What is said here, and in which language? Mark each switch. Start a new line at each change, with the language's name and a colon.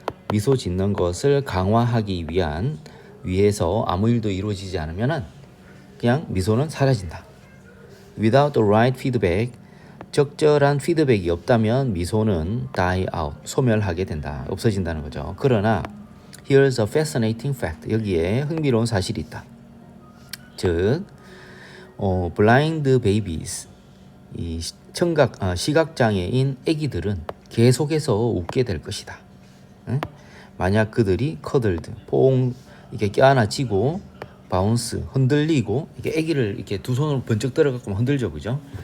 Korean: 미소 짓는 것을 강화하기 위해서 아무 일도 이루어지지 않으면은 그냥 미소는 사라진다.
English: Without the right feedback,
Korean: 적절한 피드백이 없다면 미소는 die out, 소멸하게 된다. 없어진다는 거죠. 그러나
English: here's a fascinating fact.
Korean: 여기에 흥미로운 사실이 있다. 즉, blind babies, 이 시각장애인 아기들은 계속해서 웃게 될 것이다. 응? 만약 그들이 cuddled, 포옹 이렇게 껴안아지고 바운스 흔들리고 이렇게 아기를 이렇게 두 손으로 번쩍 들어가고 흔들죠, 그죠?